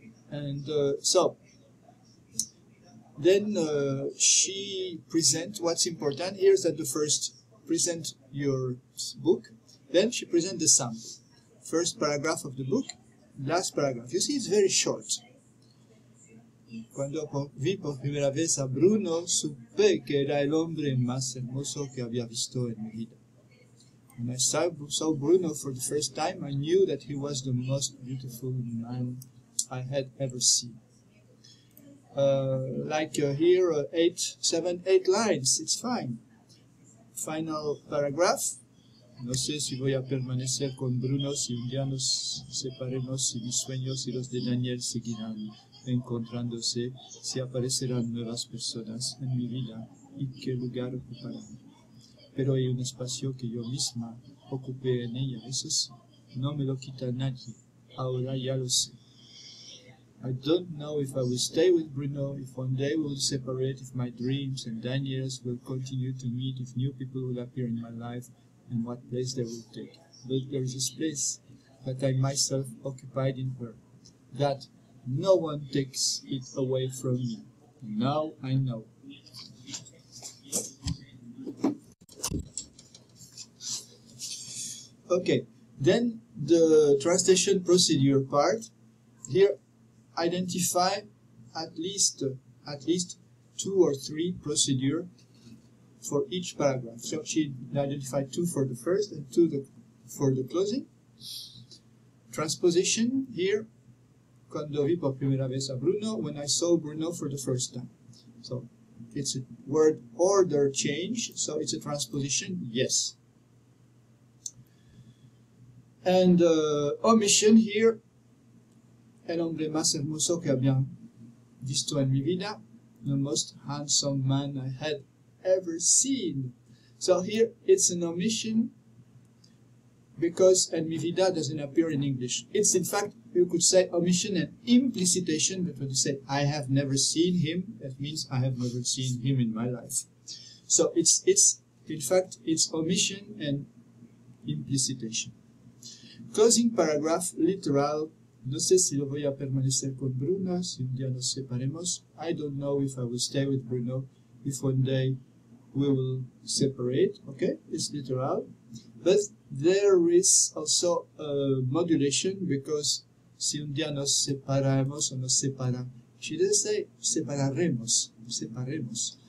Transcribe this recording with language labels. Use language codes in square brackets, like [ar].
[en] And so, then she presents what's important here is that the first present your book, then she presents the sample. First paragraph of the book, last paragraph. You see, it's very short. [es] Cuando vi por primera vez a Bruno, supe que era el hombre más hermoso que había visto en mi vida. [en] When I saw Bruno for the first time, I knew that he was the most beautiful man I had ever seen. Here, 8 lines, it's fine. Final paragraph. [es] No sé si voy a permanecer con Bruno, si un día nos separemos, si mis sueños y los de Daniel seguirán encontrándose, si aparecerán nuevas personas en mi vida y qué lugar ocuparán. Pero hay un espacio que yo misma ocupé en ella, eso sí, no me lo quita nadie, ahora ya lo sé. [en] I don't know if I will stay with Bruno, if one day we will separate, if my dreams and Daniel's will continue to meet, if new people will appear in my life, and what place they will take. But there is a place that I myself occupied in her, that no one takes it away from me. Now I know. Okay, then the translation procedure part. Here, identify at least 2 or 3 procedures for each paragraph. So she identified 2 for the first and 2 for the closing. Transposition here, [es] cuando vi por primera vez a Bruno, [en] when I saw Bruno for the first time. So it's a word order change, so it's a transposition, yes. And omission here, [es] el hombre más hermoso que había visto en mi vida, [en] the most handsome man I had ever seen. So here it's an omission because [es] en mi vida [en] doesn't appear in English. It's in fact, you could say omission and implicitation, but when you say I have never seen him, that means I have never seen him in my life. So it's in fact it's omission and implicitation. Closing paragraph, literal. [es] No sé si lo voy a permanecer con Bruno, si un día nos separemos. [en] I don't know if I will stay with Bruno, if one day we will separate. Okay, it's literal. But there is also a modulation because [es] si un día nos separamos o nos separan. [en] She doesn't say [es] separaremos, separemos.